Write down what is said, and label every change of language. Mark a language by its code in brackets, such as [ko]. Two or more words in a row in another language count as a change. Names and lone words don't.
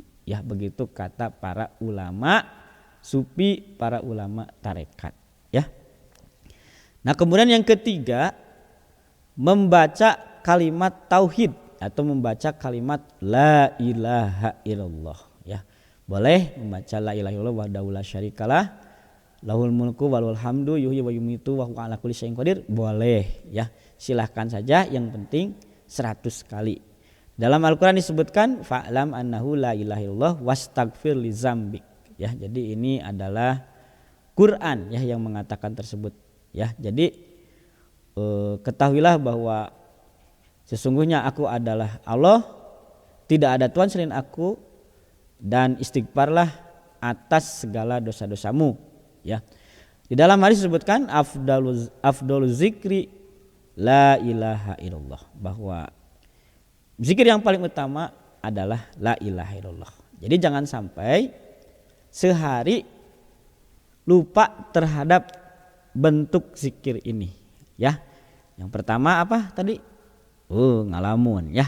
[id] Ya, begitu kata para ulama sufi, para ulama tarekat. Ya. Nah, kemudian yang ketiga membaca kalimat tauhid atau membaca kalimat [ar] لا إله إلا الله [id] ya. Boleh membaca [ar] لا إله إلا الله وحده لا شريك له له الملك وله الحمد يحيي ويميت وهو على كل شيء قدير. [id] Boleh ya. Silahkan saja, yang penting 100 kali. Dalam Al-Qur'an disebutkan [ar] فاعلم أنه لا إله إلا الله واستغفر لذنبك ya. [id] Jadi ini adalah Quran ya yang mengatakan tersebut ya. Jadi ketahuilah bahwa sesungguhnya aku adalah Allah, tidak ada Tuhan selain aku, dan istighfarlah atas segala dosa-dosamu ya. Di dalam hadis disebutkan [ar] أفضل الذكر لا إله إلا الله, [id] bahwa zikir yang paling utama adalah [ar] لا إله إلا الله. [id] Jadi jangan sampai sehari lupa terhadap bentuk zikir ini ya. Yang pertama apa tadi? Ngalamun ya.